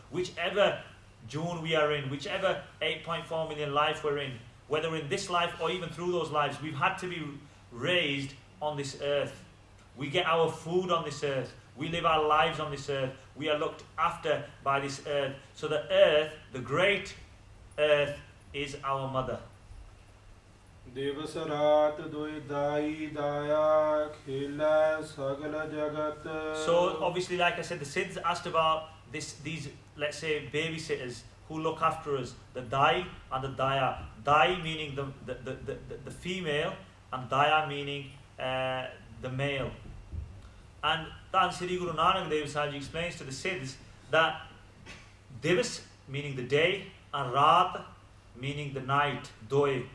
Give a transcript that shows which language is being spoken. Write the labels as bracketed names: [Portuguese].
[English] Whichever June we are in, whichever 8.4 million life we're in, whether in this life or even through those lives, we've had to be raised on this earth. We get our food on this earth. We live our lives on this earth. We are looked after by this earth. So the earth, the great earth, is our mother. [Punjabi] ਦਿਵਸ ਰਾਤ ਦੁਇ ਦਾਈ ਦਾਇਆ ਖੇਲੇ ਸਗਲ ਜਗਤ. [English] So obviously, like I said, the Siddhs asked about these, let's say, babysitters who look after us, the Dai and the Daya. Dai meaning the female, and Daya meaning the male. And then Sri Guru Nanak Dev Sahib explains to the Siddhs that Divas meaning the day and Raat meaning the night, Doi.